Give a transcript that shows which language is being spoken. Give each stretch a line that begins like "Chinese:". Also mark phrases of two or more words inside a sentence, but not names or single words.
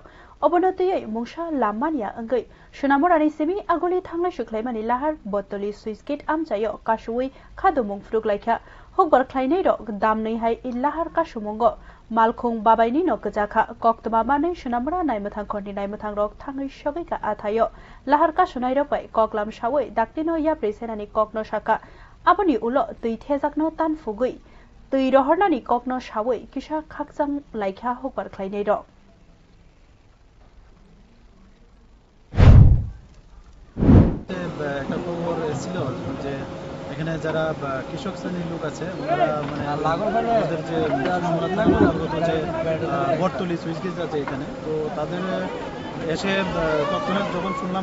Kok Borok: obonotiyai mungsa lamania angai sunamorani semi agoli thanglai shuklaimani lahar botoli
English: switch gate
Kok Borok: amchayo kashui khadumung fruk laika hokbar khlainai ro damnai hai illahar kasumongo malkhung babaini no kajaka koktba mane sunamora naimathang khoni naimathang rok thangai shogai ka athayo lahar kasunai ro pai koklam sawai daktino ya presenani kokno shaka aboni ulo tui thejakno tan fugui tui rohornani kokno sawai kisa khakjang laika hokbar khlainai ro
Bangla: একটা খবর ছিল যে এখানে যারা কৃষক শ্রেণীর লোক আছে ওরা মানে ওদের যে যে বটতলি
English: switch gate
Bangla: আছে এখানে তো তাদের এসে তৎক্ষণাৎ যখন শুনলাম